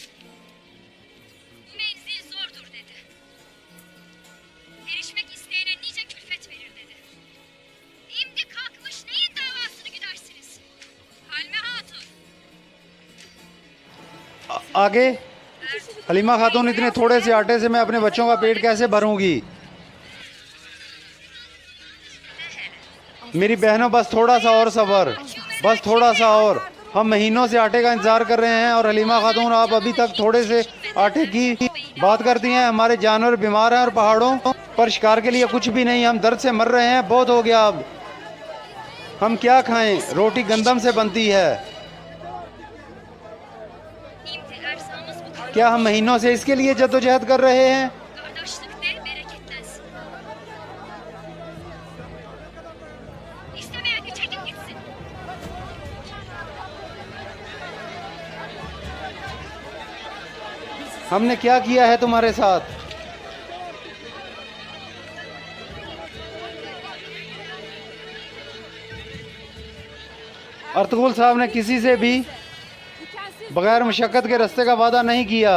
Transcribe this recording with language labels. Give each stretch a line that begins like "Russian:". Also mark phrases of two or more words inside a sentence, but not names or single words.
Turkish: Bu menzil zordur dedi. Erişmek isteyene nice külfet verir dedi. Şimdi kalkmış neyin davasını güdersiniz? Halime Hatun.
Hindi: आगे हलीमा खातून, इतने थोड़े से आटे से मैं अपने बच्चों का पेट कैसे भरूंगी? मेरी बहनों, बस थोड़ा सा और सब्र, बस थोड़ा सा और। हम महीनों से आटे का इंतजार कर रहे हैं और हलीमा खातून, आप अभी तक थोड़े से आटे की बात करती हैं। हमारे जानवर बीमार हैं और पहाड़ों पर शिकार के लिए कुछ भी नहीं। हम दर्द से मर रहे हैं, बहुत हो गया अब। हम क्या खाएं? रोटी गंदम से बनती है।
Turkish: Şimdi erzağımız bu kadar.
Hindi: क्या हम महीनों से इसके लिए जद्दोजहद कर रहे हैं?
Turkish: Kardeşlik de bereketlensin. İstemeyen de çekip gitsin.
Hindi: हमने क्या किया है तुम्हारे साथ? अर्तुगरुल साहब ने किसी से भी बगैर मशक्क़त के रास्ते का वादा नहीं किया।